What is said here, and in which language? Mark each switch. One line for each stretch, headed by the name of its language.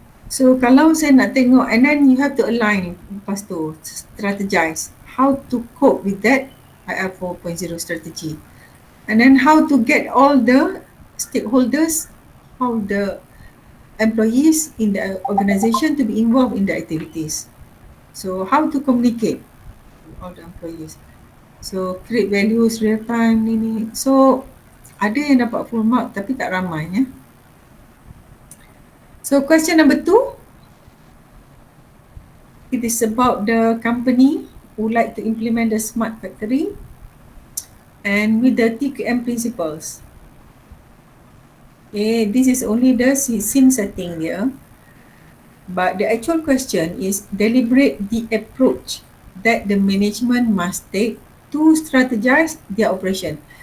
English: So
Malay: kalau saya nak tengok,
English: and then you have to align,
Malay: lepas tu
English: strategize how to cope with that IR 4.0 strategy. And then how to get all the stakeholders, how the employees in the organization to be involved in the activities. So how to communicate with all the employees. So create values real time ni.
Malay: So ada yang dapat full mark tapi tak ramai ya.
English: So question number 2, it is about the company who like to implement the smart factory and with the TQM principles. Okay, this is only the scene setting here. But the actual question is deliberate the approach that the management must take to strategize their operation.